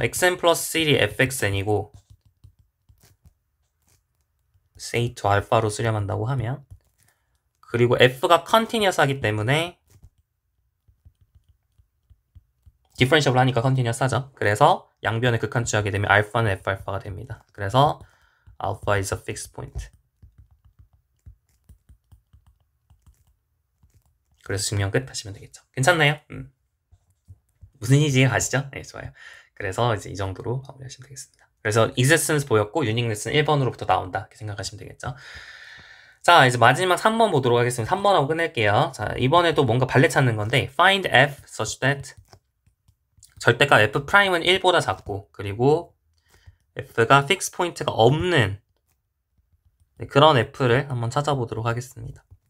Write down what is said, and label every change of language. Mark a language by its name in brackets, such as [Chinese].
[Korean] xn 플러스 1이 fxn이고 say to 알파로 수렴한다고 하면 그리고 f가 컨티니어스 하기 때문에 디퍼런셜을 하니까 컨티니어스 하죠. 그래서 양변을 극한 취하게 되면 알파는 f알파가 됩니다. 그래서 [English] alpha is a fixed point. [Korean] 그래서 증명 끝 하시면 되겠죠. 괜찮나요? 무슨 얘기인지 아시죠? 네, 좋아요. 그래서 이제 이 정도로 마무리하시면 되겠습니다. 그래서 existence 보였고 uniqueness는 1번으로부터 나온다. 이렇게 생각하시면 되겠죠. 자, 이제 마지막 3번 보도록 하겠습니다. 3번하고 끝낼게요. 자, 이번에도 뭔가 발레 찾는 건데 [English] find f such that [Korean] 절대값 f'은 1보다 작고 그리고 f가 fix 포인트가 없는 그런 f를 한번 찾아보도록 하겠습니다.